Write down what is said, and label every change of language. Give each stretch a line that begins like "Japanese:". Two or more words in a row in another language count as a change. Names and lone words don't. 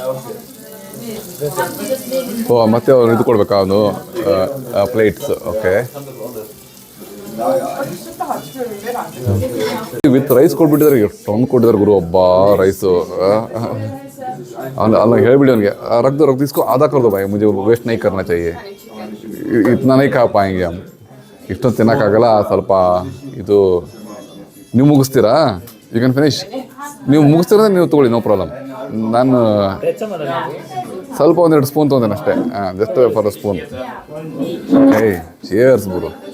Kannada: ಮತ್ತೆ ಅವ್ರು ಇದು ಕೊಡ್ಬೇಕಾ ಅವನು ಪ್ಲೇಟ್ಸ್? ಓಕೆ,
English: with rice
Kannada: ಕೊಟ್ಬಿಟ್ಟಿದ್ದಾರೆ. ಎಷ್ಟೊಂದು ಕೊಟ್ಟಿದ್ದಾರೆ ಗುರು, ಒಬ್ಬ ರೈಸು. ಅಲ್ಲ ಹೇಳಿಬಿಡಿ ಅವನಿಗೆ,
Hindi: ರख इसको आधा कर दो भाई, मुझे वेस्ट नहीं करना चाहिए, इतना नहीं खा पाएंगे हम.
Kannada: ಇಷ್ಟೊಂದು ತಿನ್ನೋಕ್ಕಾಗಲ್ಲ, ಸ್ವಲ್ಪ ಇದು ನೀವು ಮುಗಿಸ್ತೀರಾ?
English: you can finish.
Kannada: ನೀವು ಮುಗಿಸ್ತೀರ ನೀವು ತೊಗೊಳ್ಳಿ,
English: no problem.
Kannada: ನಾನು ಸ್ವಲ್ಪ 1-2 ಸ್ಪೂನ್ ತೊಗೊಂಡೇನೆ ಅಷ್ಟೇ.
English: Just for a spoon. Ey cheers guru.